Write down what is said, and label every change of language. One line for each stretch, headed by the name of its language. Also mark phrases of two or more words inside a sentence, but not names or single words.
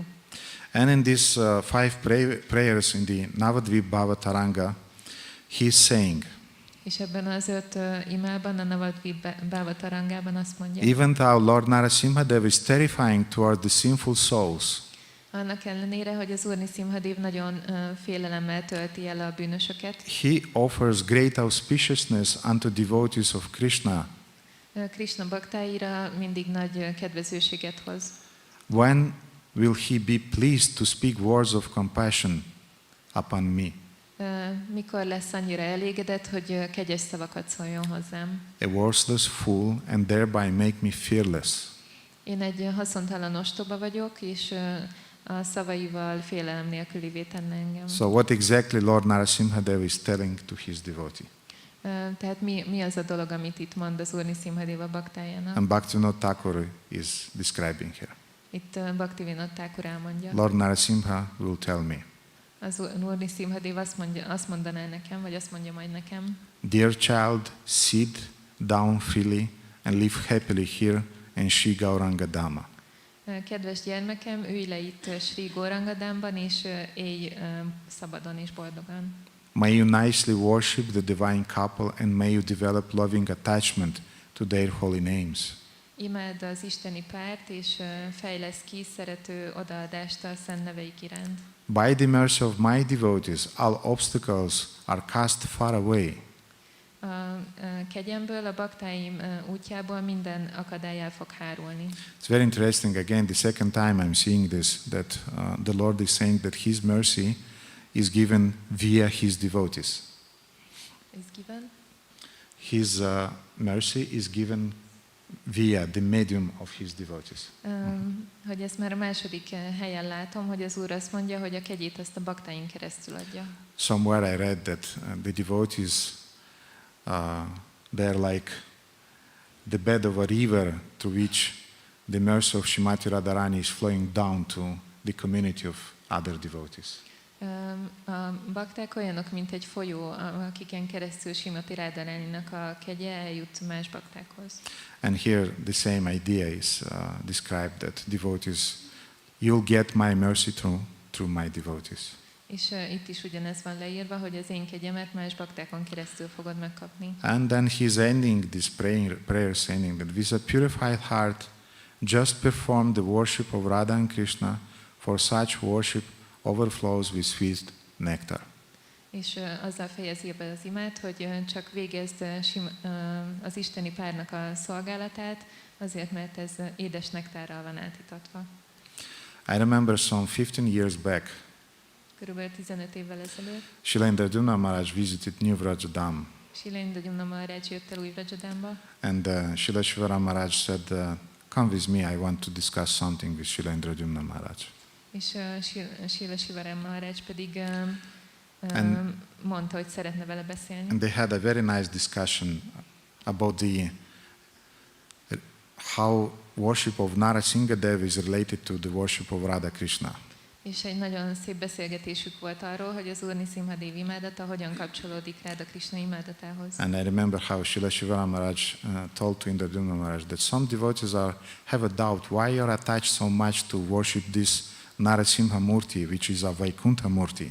English: And in these 5 prayers in the Navadvip Bhavataranga, he is saying,
Hungarian: És ebben az 5 imában, a Navadvip Bhavatarangában azt mondja,
English: even though Lord Nṛsimhadev is terrifying toward the sinful souls,
Hungarian: annak ellenére, hogy az Úr Nṛsimhadev nagyon félelemmel tölti el a bűnösöket,
English: he offers great auspiciousness unto devotees of Krishna.
Hungarian: Krishna baktáira mindig nagy kedvezőséget hoz.
English: When will he be pleased to speak words of compassion upon me?
Hungarian: Mikor lesz annyira elégedett, hogy kegyes szavakat szóljon hozzám?
English: A worthless fool, and thereby make me fearless.
Hungarian: Én egy haszontalan ostoba vagyok, és a szavaival félelem nélkülivé tenne engem.
English: So what exactly Lord Nṛsimhadev is telling to his devotee?
Hungarian: Tehát mi az a dolog, amit itt mond az Úr Nṛsimhadev a baktájának?
English: And Bhaktivinoda Thakur is describing here.
Hungarian: Itt Bhaktivinoda Thakur elmondja.
English: Lord Nṛsimha will tell me,
Hungarian: Az Úr Nṛsimhadev azt mondaná nekem, vagy azt mondja majd nekem.
English: dear child, sit down freely and live happily here in Śrī Gauranga-dhama.
Hungarian: Kedves gyermekem, ülj le itt Śrī Gauranga-dhámban, és élj szabadon és boldogan.
English: May you nicely worship the divine couple, and may you develop loving attachment to their holy names.
Hungarian: Imádd az isteni párt, és fejlesz ki szerető odaadást a szent neveik iránt.
English: By the mercy of my devotees, all obstacles are cast far away.
Hungarian: A kegyemből, a baktáim útjából minden akadály el fog hárulni.
English: It's very interesting, again, the second time I'm seeing this, that the Lord is saying that His mercy is given via His devotees. Is given? His mercy is given via the medium of his devotees.
Hungarian: Hogy ezt már a második helyen látom, hogy az Úr azt mondja, hogy a kegyét azt a baktáin keresztül adja.
English: Somewhere I read that the devotees, they're like the bed of a river through which the mercy of Śrīmati Radharani is flowing down to the community of other devotees.
Hungarian: A bakták olyanok, mint egy folyó, akiken keresztül Śrīmati Radharaninak a kegye eljut más baktákhoz.
English: And here the same idea is described, that devotees, you'll get my mercy through my devotees.
Hungarian: És itt is ugyanez van leírva, hogy az én kegyemet más baktákon keresztül fogod megkapni.
English: And then he's ending this prayer saying that with a purified heart, just perform the worship of Radha and Krishna, for such worship overflows with sweet nectar.
Hungarian: És azzal fejezi be az imát, hogy csak végezd az isteni párnak a szolgálatát, azért, mert ez édes nektárral van átítatva.
English: I remember some 15 years back,
Hungarian: Körülbelül 15 évvel ezelőtt
English: Śrī Nṛsimha Maharaj visited New Vraja-dhama.
Hungarian: Śrī Nṛsimha Maharaj jött el új Vraja-dhamba,
English: And Śrīla Shivara Maharaj said, come with me, I want to discuss something with Śrī Nṛsimha Maharaj.
Hungarian: és Śrīla Shivara Maharaj pedig mondta, hogy szeretne vele beszélni.
English: And they had a very nice discussion about how worship of Narasimha Dev is related to the worship of Radha Krishna.
Hungarian: És egy nagyon szép beszélgetésük volt arról, hogy az Úr Nṛsimha Dev imádata hogyan kapcsolódik Rādhā Krishna imádatához.
English: And I remember how Śrīla Shivara Maharaj told to Nṛsimha Maharaj that some devotees have a doubt why you are attached so much to worship this Narasimha Murti, which is a Vaikuntha Murti.